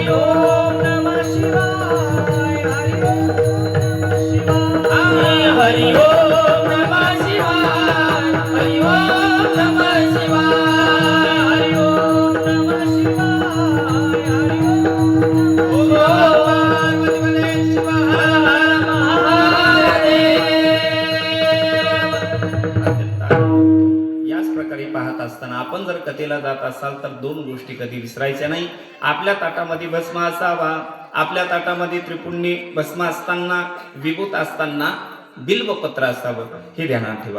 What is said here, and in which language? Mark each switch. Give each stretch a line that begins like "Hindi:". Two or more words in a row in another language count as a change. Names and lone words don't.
Sanskrit: ओम नमः शिवाय हरि ओम नमः शिवाय हरि ओम नमः शिवाय हरि ओम नमः शिवाय हरि ओम नमः शिवाय हरि ओम पार्वती बने शिव हर हर महादेव
Marathi: याच प्रकारे पाहत असताना आपण जर कथेला जात असाल तर दोन गोष्टी कधी विसरायच्या नाही. आपल्या ताटामध्ये भस्म असावा, आपल्या ताटामध्ये त्रिपुंडी भस्म असताना, विभूत असताना बिल्वपत्र असावं, हे ध्यानात ठेवा.